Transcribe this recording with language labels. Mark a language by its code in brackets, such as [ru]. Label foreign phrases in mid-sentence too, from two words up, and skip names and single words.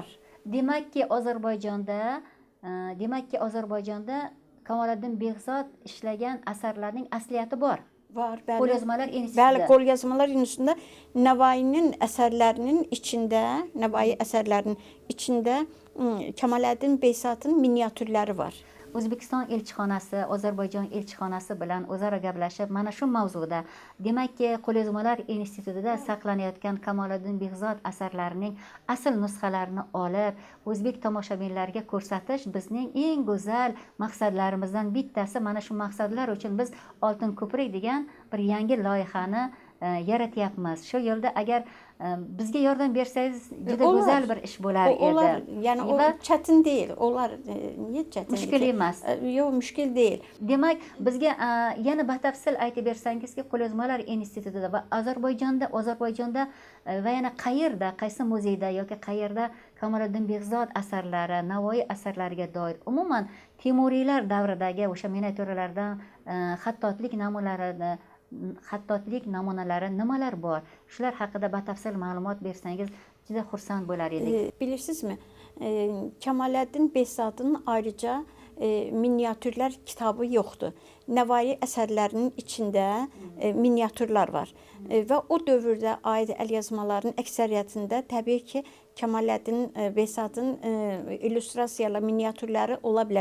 [az] Demək ki, Azərbaycanda Kamoliddin Behzad işləgan əsərlərinin əsliyyəti var. Var, bəli. Qolyazmalar institutunda. Bəli, Qolyazmalar institutunda Nəvainin əsərlərinin içində Kemaləddin Behzadın miniatürləri var. [uz] O'zbekiston elchixonasi, Ozarbayjon elchixonasi bilan o'zaro gaplashib, mana shu mavzuda, demakki, Qo'lyozmalar institutida saqlanayotgan Kamoliddin Behzod asarlarining asl nusxalarini olib, o'zbek tomoshabinlariga ko'rsatish bizning eng go'zal maqsadlarimizdan bittasi. Mana shu maqsadlar uchun biz Oltin ko'prik degan bir yangi loyihani yaratyapmiz. Shu yo'lda agar bizga yordam bersangiz juda go'zal bir ish bo'lar edi. [az] Olar, yəni o çətin deyil. Olar, niyə çətin? [uz] Mushkul emas. [az] Yo'q, mushkul deyil. [uz] Demak, bizga yana batafsil aytib bersangizki, Qo'lyozmalar institutida va Ozarbayjonda va yana qayerda, qaysi muzeyda yoki qayerda Kamoliddin Behzod asarlari, Navoiy asarlariga doir umuman Temuriylar davridagi o'sha miniatyuralardan xattotlik namunalari nimalar bor? Shular haqida batafsil ma'lumot bersangiz juda xursand bo'lar edik. [az] Bilirsinizmi? Kemaləddin Behzadın ayrıca miniatürlər kitabı yoxdur. Nəvai əsərlərinin içində miniatürlər var. Və o dövrdə aid əlyazmaların əksəriyyətində təbii ki, Kemaləddin Behzadın illüstrasiyalı miniatürləri ola bilər.